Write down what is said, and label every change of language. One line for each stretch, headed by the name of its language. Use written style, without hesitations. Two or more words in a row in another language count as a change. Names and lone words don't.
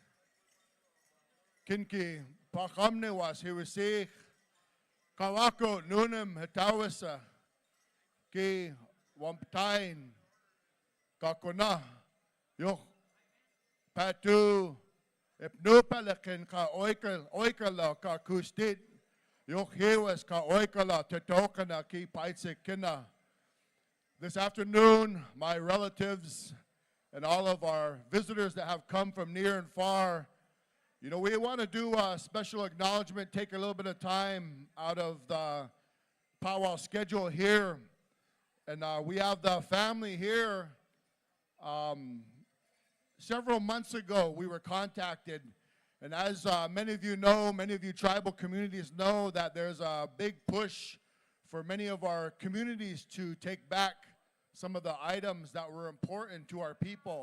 Nez Perce: kinki pakamne was hiwisik kawako nunam hatawasa ki wamptain kakuna yok patu Ipnupalakin ka oikala ka kustit. Yok hewas ka oikala tetokana ki paitsikina.
English: This afternoon, my relatives and all of our visitors that have come from near and far, you know, we want to do a special acknowledgement, take a little bit of time out of the powwow schedule here. And we have the family here. Several months ago, we were contacted, and as many of you know, many of you tribal communities know that there's a big push for many of our communities to take back some of the items that were important to our people.